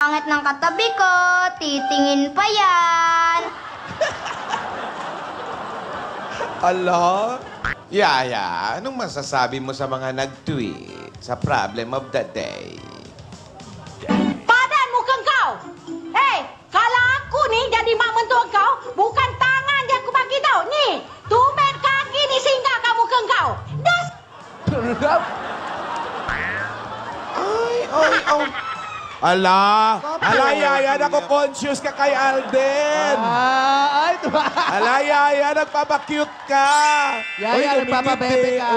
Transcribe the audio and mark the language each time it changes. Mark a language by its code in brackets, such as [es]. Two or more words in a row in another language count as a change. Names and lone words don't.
[tl] Pangit ng katabi ko, titingin pa yan. Ala? Yaya, anong masasabi mo sa mga nag-tweet sa [en] problem of the day? [ms] Padan muka kau. Kalau aku ni jadi mak mentua kau, bukan tangan yang aku bagi tau. Ni, tumit kaki ni singgah kat muka kau. Das. Ay. [tl] Ala, Yaya, nako-conscious ka kay Alden. Ala, Yaya, nagpapakute ka. Yaya, nagpapabebe ka.